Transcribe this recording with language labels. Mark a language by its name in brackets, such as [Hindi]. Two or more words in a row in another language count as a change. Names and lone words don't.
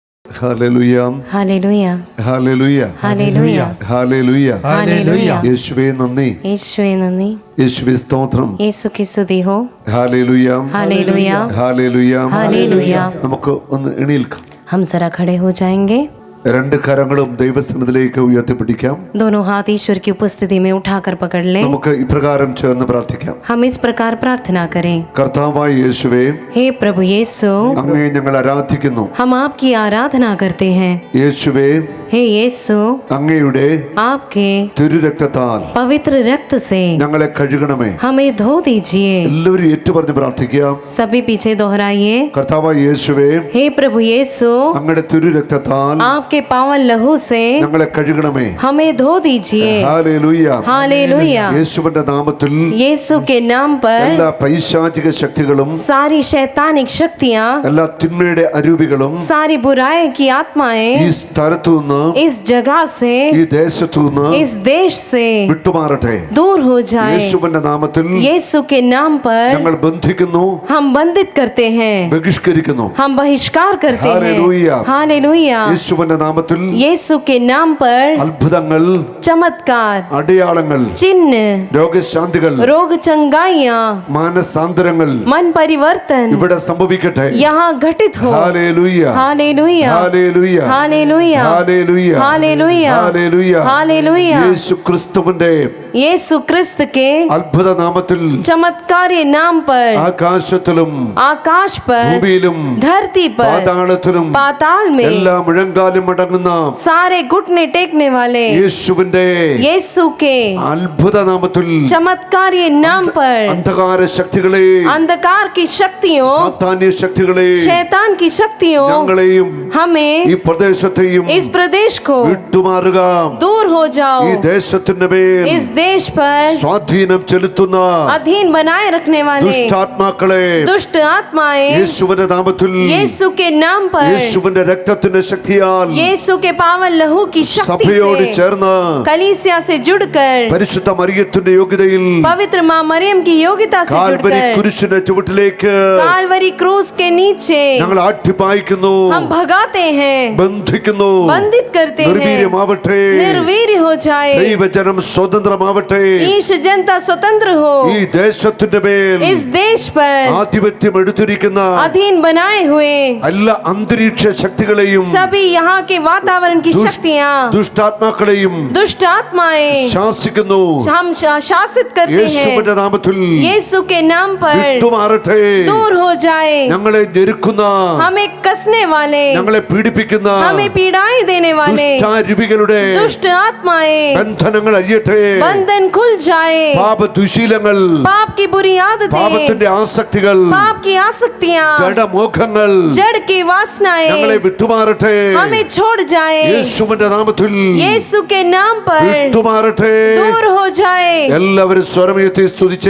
[Malayalam] ഹല്ലേലൂയ ഹല്ലേലൂയ ഹല്ലേലൂയ ഹല്ലേലൂയ ഹല്ലേലൂയ ഹല്ലേലൂയ യേശുവേ നന്ദി, യേശുവേ നന്ദി, യേശുവേ സ്തോത്രം. യേശുക്ക് സ്തുതി ഹോ. ഹല്ലേലൂയ ഹല്ലേലൂയ ഹല്ലേലൂയ ഹല്ലേലൂയ. നമുക്ക് ഒന്ന് എണീൽക്കാം. [Hindi] हम जरा खड़े हो जाएंगे. [Malayalam] രണ്ട് കരങ്ങളും ദൈവസന്നിധിയിലേക്ക് ഉയർത്തിപ്പിടിക്കാം. [Hindi] दोनों हाथ ईश्वर की उपस्थिति में उठाकर पकड़ लें. [Malayalam] നമുക്ക് ഇപ്രകാരം ചേർന്ന് പ്രാർത്ഥിക്കാം. [Hindi] हम इस प्रकार प्रार्थना करें. [Malayalam] കർത്താവായ യേശുവേ, [Hindi] हे प्रभु यीशु, [Malayalam] അങ്ങയെ ഞങ്ങൾ ആരാധിക്കുന്നു. [Hindi] हम आपकी आराधना करते हैं. [Malayalam] യേശുവേ, [Hindi] हे यीशु, [Malayalam] അങ്ങയുടെ [Hindi] आपके [Malayalam] തിരുരക്തത്താൽ [Hindi] पवित्र रक्त से [Malayalam] ഞങ്ങളെ കഴുകണമേ. [Hindi] हमें धो दीजिए. [Malayalam] എല്ലാവരും ഏറ്റുപറഞ്ഞ് പ്രാർത്ഥിക്കുക. [Hindi] सभी पीछे दोहराइए. [Malayalam] കർത്താവായ യേശുവേ, [Hindi] हे प्रभु यीशु, [Malayalam] അങ്ങയുടെ തിരുരക്തത്താൽ [Hindi] आपके पावन लहू से [Malayalam] ഞങ്ങളെ കഴുകണമേ. [Hindi] हमें धो दीजिए. [Malayalam] ഹല്ലേലൂയ [Hindi] हालेलुया. [Malayalam] യേശുവിന്റെ നാമത്തിൽ [Hindi] यीशु के नाम पर [Malayalam] എല്ലാ പൈശാചിക ശക്തികളും [Hindi] सारी शैतानिक शक्तियाँ, [Malayalam] എല്ലാ തിന്മയുടെ അരൂപികളും [Hindi] सारी बुराई की आत्माएं [Malayalam] ഈ സ്ഥലത്തു നിന്ന് [Hindi] इस जगह से, [Malayalam] ഈ ദേശത്തു നിന്ന് [Hindi] इस देश से [Malayalam] വിട്ടുമാറട്ടെ. [Hindi] दूर हो जाए. [Malayalam] യേശുവിന്റെ നാമത്തിൽ [Hindi] यीशु के नाम पर [Malayalam] ഞങ്ങൾ ബന്ധിക്കുന്നു, [Hindi] हम बंधित करते हैं, [Malayalam] ബഹിഷ്കരിക്കുന്നു. [Hindi] हम बहिष्कार करते हैं. हालेलुया. हालेलुया. [Malayalam] യേശുവിന്റെ നാമത്തിൽ [Hindi] यीशु के नाम पर [Malayalam] അത്ഭുതങ്ങൾ, [Hindi] चमत्कार, [Malayalam] അടയാളങ്ങൾ, [Hindi] चिन्ह, [Malayalam] രോഗശാന്തികൾ, [Hindi] रोग चंगाइयाँ, [Malayalam] മാനസാന്തരങ്ങൾ [Hindi] मन परिवर्तन [Malayalam] ഇവിടെ സംഭവിക്കട്ടെ. [Hindi] यहाँ घटित हो. [Malayalam] ഹല്ലേലൂയ [Hindi] हालेलुया. [Malayalam] ഹല്ലേലൂയ [Hindi] हालेलुया. [Malayalam] ഹല്ലേലൂയ [Hindi] हालेलुया. [Malayalam] ഹല്ലേലൂയ. [Hindi] हालेलुया. [Malayalam] യേശു ക്രിസ്തുവിന്റെ [Hindi] यीशु क्रिस्त के [Malayalam] അത്ഭുത നാമത്തിൽ [Hindi] चमत्कारी नाम पर [Malayalam] ആകാശത്തിലും [Hindi] आकाश पर, [Malayalam] ഭൂമിയിലും [Hindi] धरती पर, [Malayalam] പാതാളത്തിലും [Hindi] पाताल में [Malayalam] എല്ലാ മുഴങ്കാലും അടങ്ങുന്ന [Hindi] सारे घुटने टेकने वाले [Malayalam] യേശുവിന്റെ [Hindi] यीशु के [Malayalam] അത്ഭുത നാമത്തിൽ [Hindi] चमत्कारी नाम पर [Malayalam] അന്ധകാര ശക്തികളെ, [Hindi] अंधकार की शक्तियों, [Malayalam] സാത്താന്യ ശക്തികളെ, [Hindi] शैतान की शक्तियों, [Malayalam] ഞങ്ങളെയും [Hindi] हमें [Malayalam] ഈ പ്രദേശത്തെയും [Hindi] इस प्रदेश को [Malayalam] വിട്ടുമാറുക. [Hindi] दूर हो जाओ. [Malayalam] ഈ ദേശത്തിന്റെ മേൽ [Hindi] इस देश पर [Malayalam] സ്വാധീനം ചെലുത്തുന്ന [Hindi] अधीन बनाए रखने वाले [Malayalam] ദുഷ്ടാത്മാക്കളെ [Hindi] दुष्ट आत्माएं [Malayalam] യേശുവിന്റെ നാമത്തിൽ, [Hindi] यीशु के नाम पर, [Malayalam] യേശുവിന്റെ രക്തത്തിന്റെ ശക്തിയാൽ [Hindi] यीशु के पावन लहू की शक्ति [Malayalam] സഭയോട് [Hindi] से, [Malayalam] ചേർന്ന് [Hindi] कलीसिया से जुड़कर, [Malayalam] പരിശുദ്ധ മറിയത്തിന്റെ യോഗ്യതയിൽ [Hindi] पवित्र मां मरियम की योग्यता से [Malayalam] കാൽവരി [Hindi] जुड़कर [Malayalam] കുരിശിന്റെ ചുവട്ടിലേക്ക് [Hindi] कालवरी क्रूस के नीचे [Malayalam] ഞങ്ങൾ ആട്ടിപ്പായിക്കുന്നു, [Hindi] हम भगाते हैं, [Malayalam] ബന്ധിക്കുന്നു. [Hindi] बंधित करते हैं. [Malayalam] നിർവീര്യമാവട്ടെ, [Hindi] निर्वीर्य हो जाए. [Malayalam] ദൈവജനം സ്വതന്ത്രമാവട്ടെ. [Hindi] ईश जनता स्वतंत्र हो. [Malayalam] ഈ ദേശത്തിന്റെ മേൽ [Hindi] इस देश पर [Malayalam] ആധിപത്യം എടുത്തിരിക്കുന്ന [Hindi] अधीन बनाए हुए [Malayalam] എല്ലാ അന്തരീക്ഷ ശക്തികളെയും [Hindi] सभी यहाँ के वातावरण की शक्तियाँ, [Malayalam] ദുഷ്ടാത്മാക്കളെയും [Hindi] दुष्ट आत्माएं [Malayalam] ശാസിക്കുന്നു. [Hindi] हम शासित करते हैं. [Malayalam] യേശുവിന്റെ നാമത്തിൽ [Hindi] यीशु के नाम पर [Malayalam] വിട്ടുമാറട്ടെ. [Hindi] दूर हो जाए. [Malayalam] ഞങ്ങളെ ഞെരുക്കുന്ന, [Hindi] हमें कसने वाले, [Malayalam] ഞങ്ങളെ പീഡിപ്പിക്കുന്ന [Hindi] हमें पीड़ाएं देने वाले [Malayalam] ദുഷ്ടാരൂപികളുടെ [Hindi] दुष्ट आत्माएं, [Malayalam] ബന്ധനങ്ങൾ അഴിയട്ടെ. [Hindi] बंधन खुल जाए. [Malayalam] പാപ ദുശീലങ്ങൾ, [Hindi] पाप की बुरी आदतें, [Malayalam] പാപത്തിന്റെ ആസക്തികൾ, [Hindi] पाप की आसक्तियाँ, [Malayalam] ജഡമോഹങ്ങൾ [Hindi] जड़ की वासनाएं [Malayalam] ഞങ്ങളെ വിട്ടുമാറട്ടെ. [Hindi] हमें छोड़ जाए. [Malayalam] യേശുവിന്റെ നാമത്തിൽ [Hindi] यीशु के नाम पर [Malayalam] വിട്ടുമാറട്ടെ. [Hindi] दूर हो जाए. [Malayalam] എല്ലാവരും സ്വരമുയർത്തി സ്തുതിച്ചേ.